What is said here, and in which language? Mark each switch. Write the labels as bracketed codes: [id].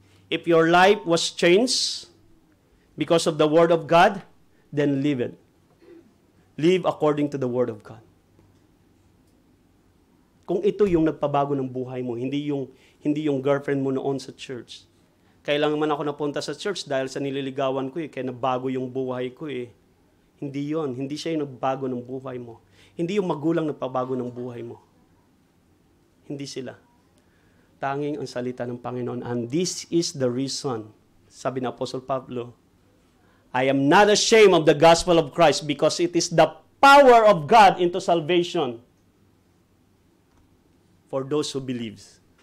[en] If your life was changed because of the Word of God, then live it. Live according to the Word of God. [tl] Kung ito yung nagpabago ng buhay mo, hindi yung girlfriend mo noon sa church. Kailangan man ako napunta sa church dahil sa nililigawan ko kaya nabago yung buhay ko Hindi yon, hindi siya yung nagbago ng buhay mo. Hindi yung magulang nagpabago ng buhay mo. Hindi sila. Tanging ang salita ng Panginoon. [en] And this is the reason, [tl] sabi ng Apostle Pablo, [en] I am not ashamed of the gospel of Christ because it is the power of God into salvation for those who believes.